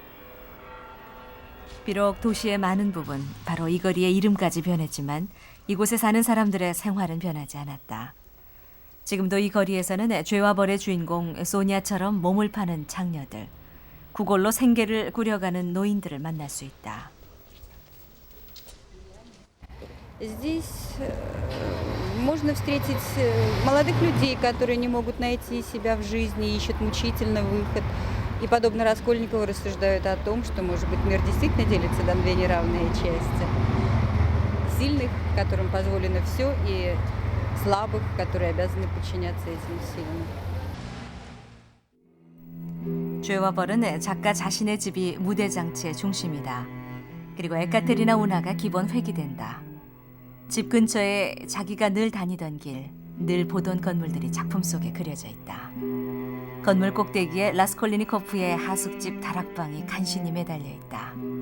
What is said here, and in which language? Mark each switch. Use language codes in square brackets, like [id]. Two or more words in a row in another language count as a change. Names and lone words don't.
[ko] 비록 도시의 많은 부분, 바로 이 거리의 이름까지 변했지만 이곳에 사는 사람들의 생활은 변하지 않았다. 지금도 이 거리에서는 죄와 벌의 주인공 소니아처럼 몸을 파는 창녀들, 구걸로 생계를 꾸려가는 노인들을 만날 수 있다. [ru] Здесь можно встретить молодых людей, которые не могут найти себя в жизни, ищут мучительный выход. И, подобно Раскольникову, рассуждают о том, что, может быть, мир действительно делится на две неравные части. Сильных, которым позволено все, и слабых, которые обязаны подчиняться этим сильным. [ko] 죄와 벌은 작가 자신의 집이 무대 장치의 중심이다. 그리고 에카테리나 운하가 기본 회귀된다. 집 근처에 자기가 늘 다니던 길, 늘 보던 건물들이 작품 속에 그려져 있다. 건물 꼭대기에 라스콜리니코프의 하숙집 다락방이 간신히 매달려 있다.